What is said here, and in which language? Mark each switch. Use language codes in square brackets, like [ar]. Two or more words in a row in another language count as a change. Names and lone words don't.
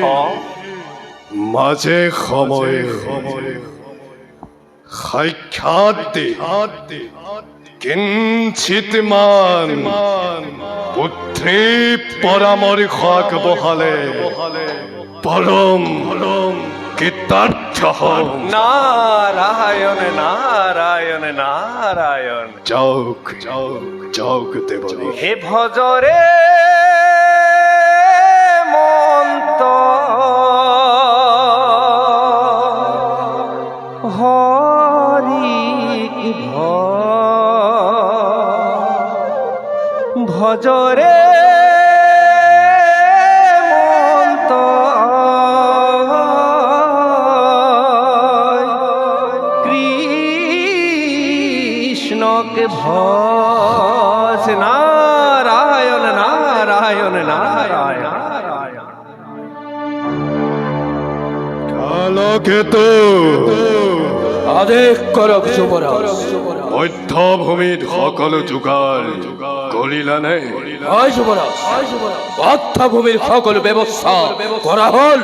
[as] মাজে সময়ে সাক্ষাৎ কিঞ্চিত মান বুদ্ধি পৰামৰ্শ আগবঢ়ালে পৰম কৃতাৰ্থ হম। নারায়ণ নারায়ণ নারায়ণ। যাওক যাওক যাওক দেবঋষি। হে ভজরে মন্ত হরি ভজরে মন্ত কৃষ্ণকে ভজ। নারায়ণ নারায়ণ নারায়ণ। কালকেতু আদেশ কৰক যুৱৰাজ। মধ্যভূমিত সকলো যোগাৰ কৰিলানে? হয় যুৱৰাজ, মধ্যভূমিৰ সকলো ব্যৱস্থা কৰা হ'ল।